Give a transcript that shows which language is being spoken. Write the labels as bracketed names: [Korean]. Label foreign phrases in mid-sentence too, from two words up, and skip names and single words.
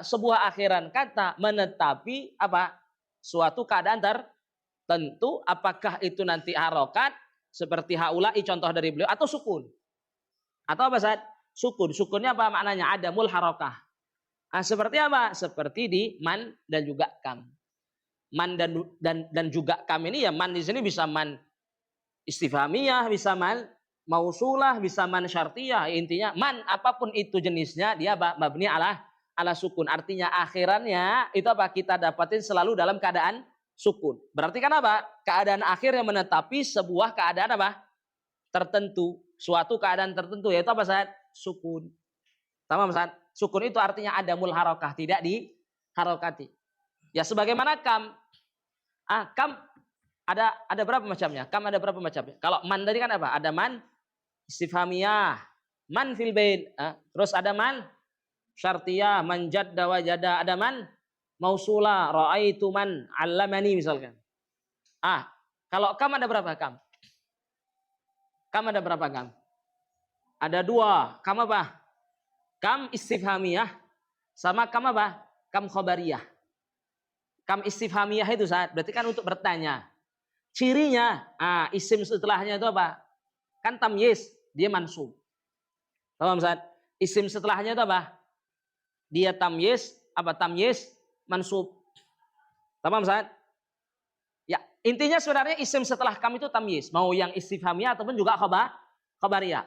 [Indonesian] Sebuah akhiran kata menetapi apa? Suatu keadaan tertentu, apakah itu nanti harokat seperti haula'i contoh dari beliau atau sukun. Atau apa, Ustaz? Sukun. Sukunnya apa maknanya? [Arabic] عدم الحركة. [Indonesian] Seperti apa? Seperti di man dan juga kam. Man dan juga kam ini ya, man di sini bisa [Arabic] من استفهامية, [Indonesian] bisa [Arabic] من موصولة, [Indonesian] bisa [Arabic] من شرطية. [Indonesian] Intinya man apapun itu jenisnya dia [Arabic] مبني على سكون. [Indonesian] Artinya akhirannya itu apa? Kita dapatin selalu dalam keadaan sukun. Berarti kan apa? Keadaan akhir yang menetapi sebuah keadaan apa? Tertentu, suatu keadaan tertentu, yaitu apa, Ustaz? Sukun. Tamam, Ustaz? Sukun itu artinya [Arabic] عدم الحركة, [Indonesian] tidak diharokati. Ya sebagaimana kam. Kam ada berapa macamnya? Kam ada berapa macamnya? Kalau man tadi kan apa? Ada [Arabic] من استفهامية، من في البيت. [Indonesian] Terus ada [Arabic] من شرطية، من جد وجد, [Indonesian] ada [Arabic] من موصولة، رأيت من علمني [Indonesian] misalkan. Kalau kam ada berapa kam? Kam ada berapa kam? Ada 2. Kam apa? [Arabic] كم استفهامية [Indonesian] sama kam apa? [Arabic] كم خبرية. كم استفهامية [Indonesian] itu saat berarti kan untuk bertanya. Cirinya, isim setelahnya itu apa? Kan tamyiz, dia mansub. Paham Ustaz? Isim setelahnya itu apa? Dia tamyiz, [Arabic] تمييز منصوب. [Indonesian] Paham Ustaz? Ya, intinya sebenarnya isim setelah kam itu tamyiz, mau yang istifhamiyah ataupun juga khabariyah.